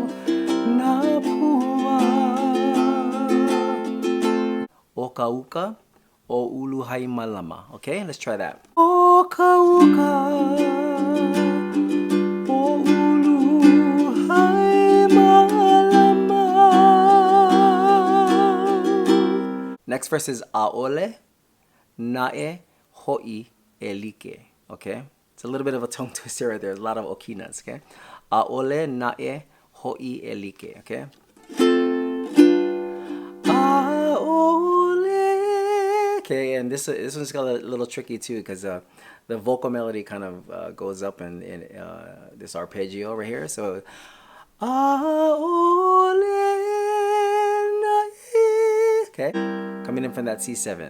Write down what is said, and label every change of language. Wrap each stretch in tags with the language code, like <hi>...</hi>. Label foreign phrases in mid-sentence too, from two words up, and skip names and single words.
<haw>Okauka, o ulu hai malama.</haw> <en>Okay, let's try that.</en> <haw>O kauka o ulu hai malama.</haw> <en>Next verse is</en> <haw>ʻaʻole naʻe hoʻi e like.</haw> <en>Okay, it's a little bit of a tongue twister right there. There's a lot of okinas. Okay,</en> <haw>ʻaʻole naʻe hoʻi e like.</haw> <en>Okay. Okay, and this one's got a little tricky too because the vocal melody kind of goes up in this arpeggio over here. So, okay, coming in from that C7.</en>